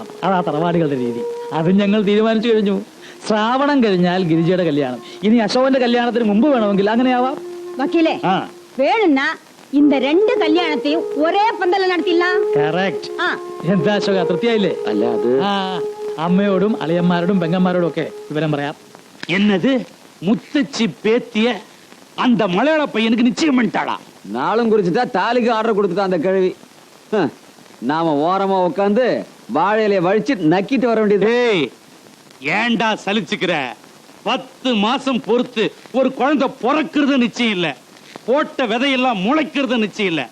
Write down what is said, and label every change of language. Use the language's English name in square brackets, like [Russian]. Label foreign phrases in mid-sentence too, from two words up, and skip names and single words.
[Malayalam] അതാ തറവാടികളുടെ രീതി. അതും ഞങ്ങൾ തീരുമാനിച്ചു കഴിഞ്ഞു. ശ്രാവണം കഴിഞ്ഞാൽ ഗിരിജയുടെ കല്യാണം. ഇനി അശോകന്റെ കല്യാണത്തിന് മുമ്പ് വേണമെങ്കിൽ അങ്ങനെയാവാം. വക്കീലേ, വേണമെന്നാ இந்த 2 കല്യാണത്തെയും ഒരേ പന്തല നടത്തില്ല. കറക്റ്റ്. എന്താ അശോക, തൃപ്തിയായില്ലേ? അല്ല, അത് അമ്മയോടും അളിയന്മാരോടും പെങ്ങന്മാരോടും ഒക്കെ വിവരം പറയാം. [Tamil] என்னது, முத்தச்சி பேத்திய அந்த மலையாள பையனுக்கு நிச்சயம் பண்ணிட்டாளா? நாளும் குறிச்சுட்டா தாலிக்கு ஆர்டர் கொடுத்துட்டா அந்த கிழவி. நாம ஓரமா உட்காந்து வாழையில வழிச்சு நக்கிட்டு வர வேண்டியது. ஏண்டா சலிச்சுக்கிற? 10 மாசம் பொறுத்து ஒரு குழந்தை பிறக்கிறது நிச்சயம் இல்ல, போட்ட விதையெல்லாம் முளைக்கிறது நிச்சயம் இல்ல.